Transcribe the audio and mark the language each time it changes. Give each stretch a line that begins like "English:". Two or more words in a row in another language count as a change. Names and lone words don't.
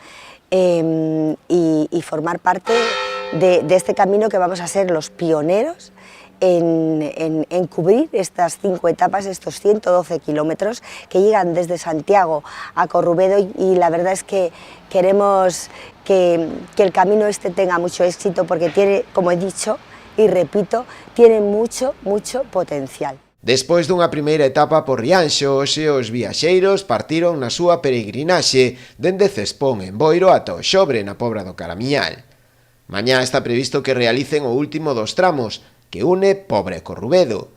Spanish: y formar parte de este camino, que vamos a ser los pioneros en cubrir estas 5 etapas, estos 112 kilómetros que llegan desde Santiago a Corrubedo, y la verdad es que queremos que el camino este tenga mucho éxito, porque tiene, como he dicho y repito, tiene mucho potencial.
Galician: Despois dunha primeira etapa por Rianxo, hoxe os viaxeiros partiron na súa peregrinaxe dende Cespón en Boiro ata o Xobre na Pobra do Caramiñal. Mañá está previsto que realicen o último dos tramos, que une Pobre e Corrubedo.